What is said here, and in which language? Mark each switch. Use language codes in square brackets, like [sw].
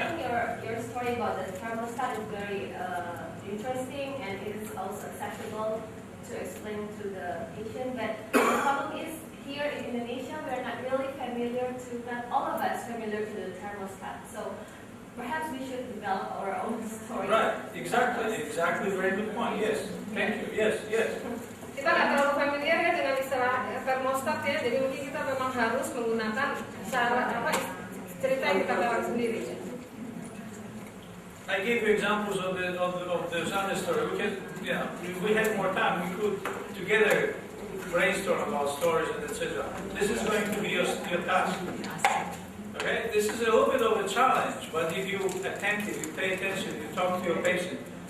[en] I think your story about the thermostat is very interesting, and it is also acceptable to explain to the patient. But the problem is here in Indonesia, we are not really familiar to, not all of us familiar to the thermostat. So perhaps we should develop our own story. Right, exactly, very good point. Yes, thank you. Yes. [id] Kita nggak terlalu familiar ya dengan istilah thermostat ya, jadi mungkin kita memang harus menggunakan cara cerita yang kita bawa sendiri. [en] I gave you examples of the Zana story. We can, if we had more time, we could together brainstorm about stories and etc. This is going to be your task. Okay, this is a little bit of a challenge, but if you attentive, you pay attention, you talk to your patient.